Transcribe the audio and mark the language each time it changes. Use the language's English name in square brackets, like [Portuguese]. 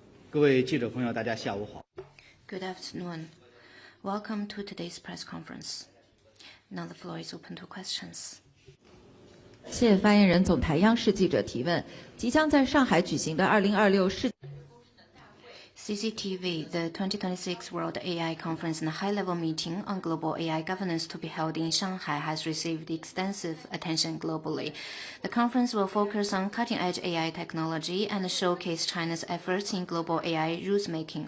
[Chinese] 各位记者朋友，大家下午好。 [English] Good afternoon. Welcome to today's press conference. Now the floor is open to questions. [Chinese] 谢谢发言人。总台央视记者提问：即将在上海举行的2026世 [English] CCTV, the 2026 World AI Conference and high-level meeting on global AI governance to be held in Shanghai has received extensive attention globally. The conference will focus on cutting-edge AI technology and showcase China's efforts in global AI rules-making.